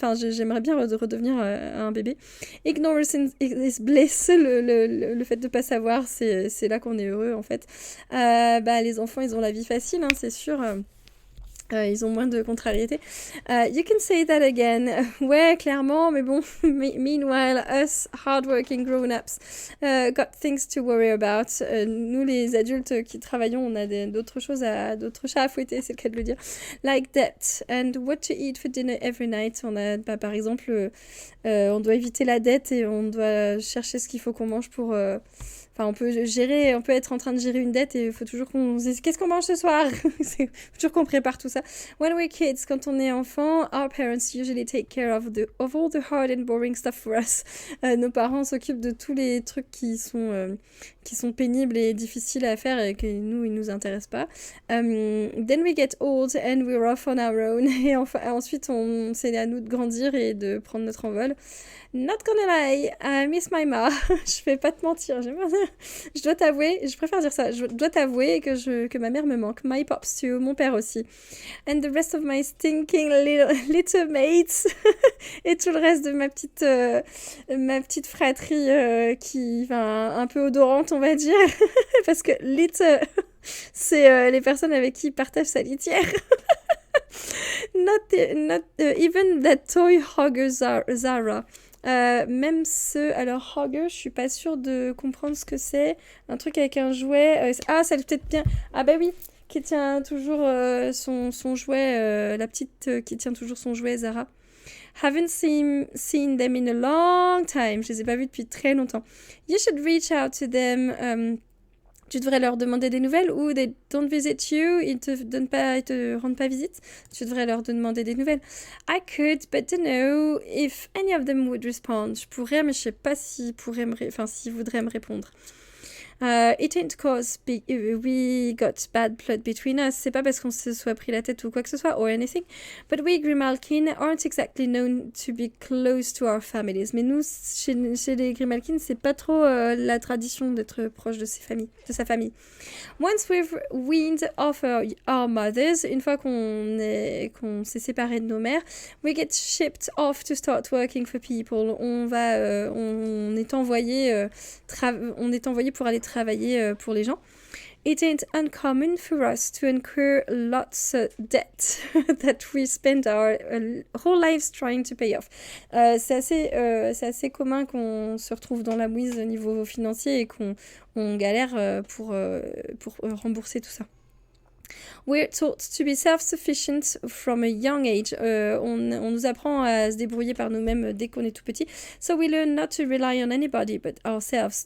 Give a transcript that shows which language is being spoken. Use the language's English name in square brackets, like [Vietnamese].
[French] J'aimerais bien redevenir un bébé. [English] Ignorance is bliss. [French] Le fait de ne pas savoir, c'est là qu'on est heureux en fait. Les enfants, ils ont la vie facile, hein, c'est sûr. Ils ont moins de contrariétés. [English] You can say that again. [French] Ouais, clairement, mais bon. [English] Meanwhile, us hardworking grown-ups got things to worry about. [French] Nous, les adultes qui travaillons, on a d'autres chats à fouetter, c'est le cas de le dire. [English] Like debt and what to eat for dinner every night. [French] On a, par exemple, on doit éviter la dette et on doit chercher ce qu'il faut qu'on mange pour... Enfin, on peut être en train de gérer une dette et il faut toujours qu'on se dise qu'est-ce qu'on mange ce soir. Il faut toujours qu'on prépare tout ça. [English] When we're kids, [French] quand on est enfant, [English] our parents usually take care of all the hard and boring stuff for us. [French] Nos parents s'occupent de tous les trucs qui sont pénibles et difficiles à faire et que nous, ils nous intéressent pas. [English] Then we get old and we're off on our own. [French] Et ensuite, c'est à nous de grandir et de prendre notre envol. [English] Not gonna lie, I miss my ma. [French] Je vais pas te mentir. Je dois t'avouer, je préfère dire ça. Je dois t'avouer que ma mère me manque. [English] My pops too, [French] mon père aussi. [English] And the rest of my stinking little mates. [French] Et tout le reste de ma petite fratrie un peu odorante, on va dire. Parce que c'est les personnes avec qui il partage sa litière. [English] Not even that toy hogger Zara. [French] Même alors hogger, je suis pas sûre de comprendre ce que c'est. Un truc avec un jouet. Ça peut-être bien. Ah bah oui, qui tient toujours son jouet, la petite qui tient toujours son jouet, Zara. [English] Haven't seen them in a long time. [French] Je les ai pas vus depuis très longtemps. [English] You should reach out to them. [French] Tu devrais leur demander des nouvelles ou [English] they don't visit you, [French] ils te rendent pas visite. Tu devrais leur demander des nouvelles. [English] I could, but don't know if any of them would respond. [French] Je pourrais, mais je sais pas s'ils voudraient me répondre. [English] It ain't cause we got bad blood between us. [French] C'est pas parce qu'on se soit pris la tête ou quoi que ce soit, [English] or anything. But we Grimalkin aren't exactly known to be close to our families. [French] Mais nous, chez les Grimalkin, c'est pas trop la tradition d'être proche de sa famille. [English] Once we've weaned off our mothers, [French] une fois qu'on s'est séparé de nos mères, [English] we get shipped off to start working for people. [French] On est envoyé pour aller travailler pour les gens. [English] It ain't uncommon for us to incur lots of debt that we spend our whole lives trying to pay off. [French] C'est assez commun qu'on se retrouve dans la mouise au niveau financier et qu'on galère pour rembourser tout ça. [English] We're taught to be self-sufficient from a young age. [French] On nous apprend à se débrouiller par nous-mêmes dès qu'on est tout petit. [English] So we learn not to rely on anybody but ourselves.